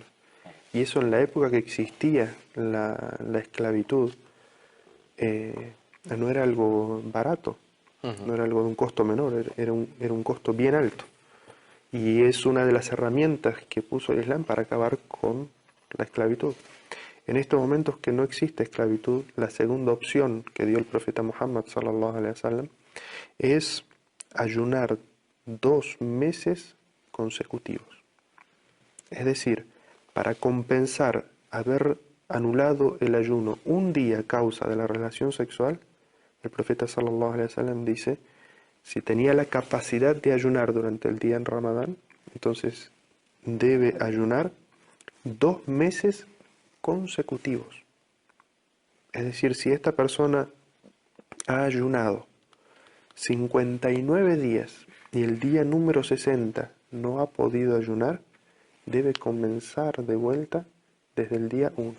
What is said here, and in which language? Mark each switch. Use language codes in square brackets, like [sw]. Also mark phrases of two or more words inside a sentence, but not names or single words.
[es] Y eso en la época que existía la esclavitud, no era algo barato, no era algo de un costo menor, era un costo bien alto. Y es una de las herramientas que puso el Islam para acabar con la esclavitud. En estos momentos que no existe esclavitud, la segunda opción que dio el profeta Muhammad [ar] صلى الله عليه وسلم [es] es ayunar 2 meses consecutivos. Es decir, para compensar haber anulado el ayuno un día a causa de la relación sexual, el profeta [ar] صلى الله عليه وسلم [es] dice, si tenía la capacidad de ayunar durante el día en Ramadán, entonces debe ayunar 2 meses consecutivos. Es decir, si esta persona ha ayunado 59 días y el día número 60 no ha podido ayunar, debe comenzar de vuelta desde el día 1.